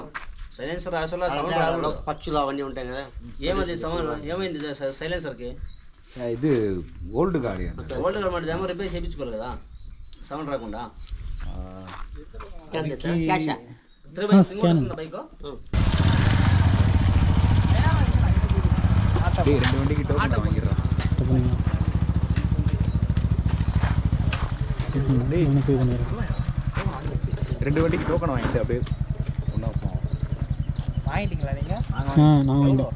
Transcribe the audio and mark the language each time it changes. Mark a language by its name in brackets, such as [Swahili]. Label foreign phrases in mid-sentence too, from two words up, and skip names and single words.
[Telugu] సైలెన్సర్ అసలు సౌండ్ రాకూడదు. పచ్చులు అవన్నీ ఉంటాయి కదా. ఏమది సౌండ్ ఏమైంది సైలెన్సర్కి? ఇది ఓల్డ్ గాడి ఓల్డ్ గాడి మరి ఏమో రిపేర్ చేయించుకోవాలి కదా సౌండ్ రాకుండా. బైక్ [Tamil] 2 வண்டிக்கு டோக்கன் வாங்கிடுறோம். ரெண்டு வண்டிக்கு டோக்கன் வாங்கிட்டு அப்படியே ஒன்றா போவோம். வாங்கிட்டீங்களா நீங்கள்? நான் வாங்கிட்டேன்.